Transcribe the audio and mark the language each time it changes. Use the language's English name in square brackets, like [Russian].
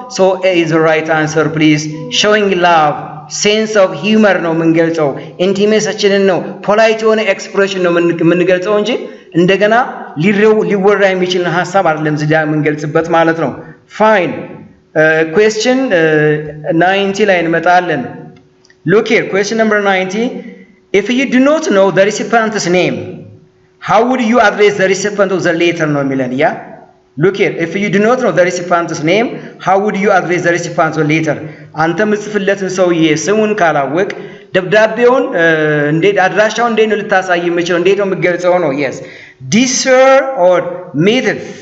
[English] so A is the right answer please. showing love, [Amharic] ሴንስ ኦፍ ሂውመር ነው የምንገልጸው። ኢንቲሜሲያችንን ነው፣ ፖላይት የሆነ ኤክስፕሬሽን ነው የምንገልጸው እንጂ እንደገና ሊወራ የሚችል ሐሳብ አይደለም እዚህ ጋር የምንገልጽበት ማለት ነው። ፋይን ኩዌስችን 90 ላይ እንመጣለን። [English] ሉክ ሂር ኩዌስችን ነምበር 90. if you do not know the recipient's name, How would you address the recipient of the letter [Amharic] ነው የሚለን ያ [English] Look here, if you do not know the recipient's name, how would you address the recipient's letter? [Amharic] አንተ ምጽፍለትን ሰውዬ ስሙን ካላወቅ ደብዳቤውን እንዴት አድራሻውን እንዴት ነው ልታሳይ የምችለው እንዴት ነው የምገልጸው ነው [English] yes dear sir or madam